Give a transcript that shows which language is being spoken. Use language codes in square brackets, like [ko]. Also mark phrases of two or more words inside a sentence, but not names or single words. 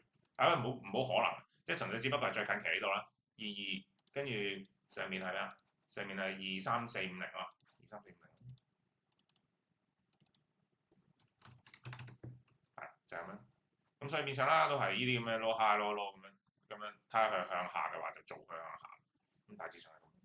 [yue] 唔好可能，即係純粹只不過係最近期呢度啦。22跟住上面係咩啊？上面係23450咯，23450，係就係咁樣。咁所以變相啦，都係呢啲咁嘅 [en] low high low low [yue] 咁樣，睇下佢向下嘅話就做佢向下，咁大致上係。